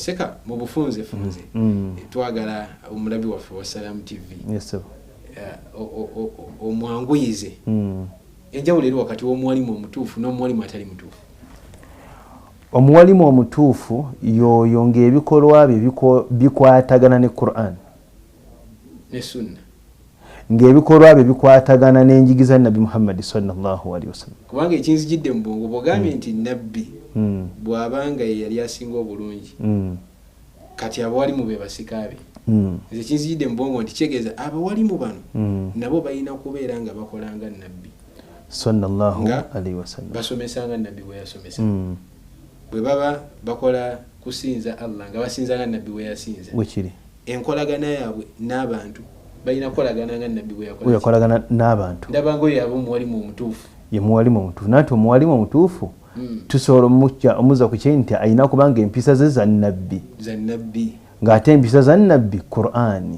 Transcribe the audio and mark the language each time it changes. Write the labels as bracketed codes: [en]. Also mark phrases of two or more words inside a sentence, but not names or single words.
[lg] Seka mu bufunze twagala omulabi waffe wa Salamu TV omwanguyize enjawulo eri wakati w'omuwalimu omutuufu n'omuwalimu atali mutuufu. Omuwalimu omutuufu yoyo ng'ebikolwa bye bikwatagana ne Qur'an ne Sunna, ng'ebikolwa bye bikwatagana n'enjigiza Nabbi Muhammad [ar] صلى الله عليه وسلم. [lg] Kubanga ekinzijidde mu bwongo bw'ogambye nti nabbi bw'abanga ye yali asinga obulungi kati abawalimu be basikaabe. Nze kinzijidde mu bwongo nti kitegeeza abawalimu bano nabo balina kubeera nga bakolanga nabbi [ar] صلى الله عليه وسلم, [lg] basomesanga nabbi bwe yasomesa. Bwe baba bakola kusinza Allah nga basinzanga nabbi bwe yasinza wekiri enkolagana yaabwe n'abantu balina kukolagana nga nabbi bwe yakolagana n'abantu ndaba ngo yabo muwalimu omutuufu ye muwalimu omutuufu nati omuwalimu omutuufu tusobola omuza ku kye nti alina kubanga empisa ze za nnabbi ng'ate empisa za nnabbi Qur'ani